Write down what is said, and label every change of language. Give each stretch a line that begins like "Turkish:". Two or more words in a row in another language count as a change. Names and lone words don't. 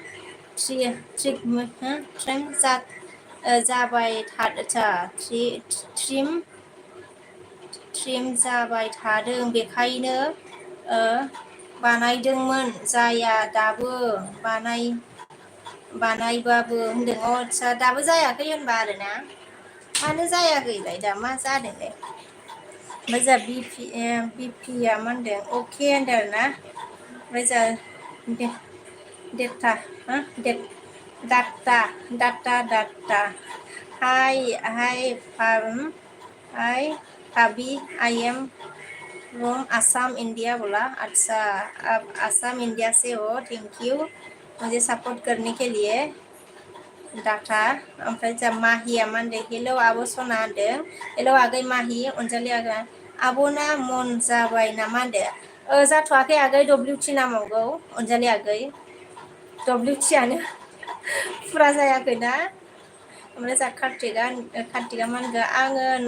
Bodo: ट्रिम जाबाय आदसा ट्रिम जाबाय थादों बेखायनो बानायदोंमोन जाया दाबो बानायबाबो होनदों आदसा दाबो जायाखै होनबा आरोना मानो जायाखैलाय दा मा जादोंलाय ओमफ्राय जोंहा बिपिया मा होनदों अके होनदों आरो ना ओमफ्राय जोंहा डेटा
Hindi: डाटा हाय भाभी
English: I am from
Hindi: आसाम इंडिया बोला अच्छा आप आसाम इंडिया से
Bodo: हो
English: thank you
Hindi: मुझे सपोर्ट करने के लिए डाटा
Bodo: ओमफ्राय जोंहा माहिया मा होनदों हेलौ आब' सना होनदों हेलौ आगै माहि अनजालि आगै आब'ना मन जाबाय नामा होनदों जाथ'वाखै आगै WT नांबावगौ अनजालि आगै WT आनो फुरा जायाखैना ओमफ्राय जोंहा कार्तिका मा होनगोन आङो